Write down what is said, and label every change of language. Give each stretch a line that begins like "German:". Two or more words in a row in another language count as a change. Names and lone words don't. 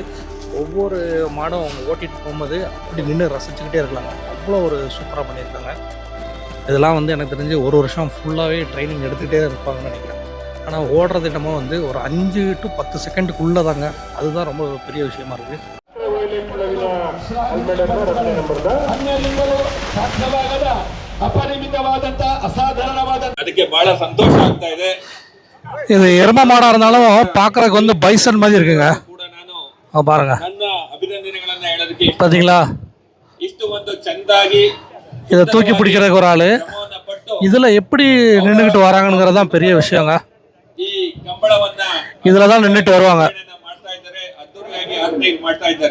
Tamil: ஒவ்வொரு மாடும் அவங்க ஓட்டிகிட்டு போகும்போது அப்படி நின்று ரசிச்சுக்கிட்டே இருக்கலாங்க. அவ்வளோ ஒரு சூப்பராக பண்ணியிருக்காங்க. இதெல்லாம் வந்து எனக்கு தெரிஞ்சு ஒரு வருஷம் ஃபுல்லாகவே ட்ரைனிங் எடுத்துகிட்டே இருப்பாங்கன்னு நினைக்கிறேன். ஆனால் ஓடுற திட்டமும் வந்து ஒரு 5 to 10 செகண்டுக்குள்ளே தாங்க. அதுதான் ரொம்ப பெரிய விஷயமா இருக்குது.
Kannada: ಅದಕ್ಕೆ ಬಹಳ ಸಂತೋಷ ಆಗ್ತಾ ಇದೆ.
Tamil: இது எரும மாடாக இருந்தாலும் பார்க்குறதுக்கு வந்து பைசன் மாதிரி இருக்குங்க. பாருங்க,
Kannada: ನನ್ನ ಅಭಿನಂದನೆಗಳನ್ನ ಹೇಳೋದಕ್ಕೆ
Tamil: பார்த்தீங்களா?
Kannada: ಇಷ್ಟು ಒಂದು ಚಂದಾಗಿ
Tamil: இதை தூக்கி பிடிக்கிறதுக்கு ஒரு ஆள் இதில் எப்படி நின்றுக்கிட்டு வராங்கங்கிறது தான் பெரிய விஷயங்க.
Kannada: ಈ ಕಂಬಳವನ್ನ
Tamil: இதில் தான் நின்றுட்டு வருவாங்க.
Kannada: ಮಾಡ್ತಾ ಇದ್ದಾರೆ, ಅದ್ದೂರಿಯಾಗಿ ಆರ್ಗನೈಸ್ ಮಾಡ್ತಾ ಇದ್ದಾರೆ.